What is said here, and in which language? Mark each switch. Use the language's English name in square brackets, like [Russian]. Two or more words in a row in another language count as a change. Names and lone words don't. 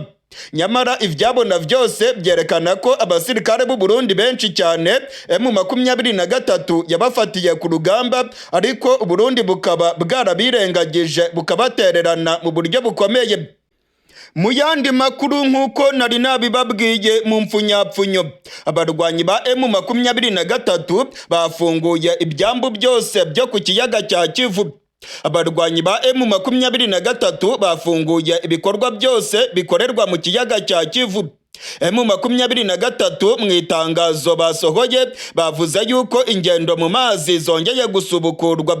[Rundi] Nyamara ivyabona byose byerekana ko abasirikare b'u Burundi benshi cyane M23 yabafatiye ku rugamba, ariko u Burundi bukaba bwarabirengagije bukabatererana mu buryo bukomeye. Mu yandi makuru nk'uko nari nabibabwiye mu mpfunyapfunyo, abarwanyi ba M23 bafunguye ibyambu byose byo ku kiyaga cya Kivu. Abarwanyi ba M23 bafunguye ibikorwa byose bikorerwa mu kiyaga cya Kivu. M23 mu itangazo basohoye bavuze yuko ingendo mu mazi zongeye gusubukurwa.